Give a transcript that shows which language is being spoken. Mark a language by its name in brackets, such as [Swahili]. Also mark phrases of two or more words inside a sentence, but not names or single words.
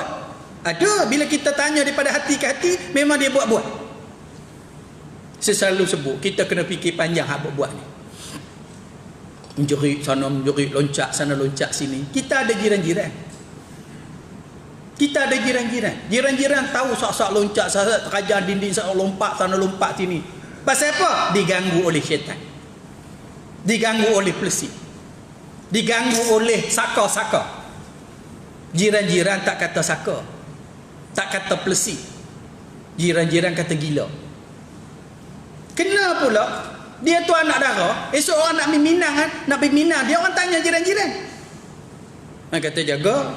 [Malay] Ada, bila kita tanya daripada hati ke hati, memang dia buat-buat. Saya selalu sebut, kita kena fikir panjang hak buat-buat ni. Menjerit sana, menjerit, loncat sana, loncat sini. Kita ada jiran-jiran. Kita ada jiran-jiran. Jiran-jiran tahu sak-sak loncat, sak-sak terkajar dinding, sak lompat sana, lompat sini. Pasal apa? Diganggu oleh syaitan. Diganggu oleh pelesi. Diganggu oleh saka-saka. Jiran-jiran tak kata saka, tak kata pelesi. Jiran-jiran kata gila. Kena pula Dia tu anak dara. Esok orang nak pergi Minang kan, nak pergi Minang, dia orang tanya jiran-jiran. Han kata jaga.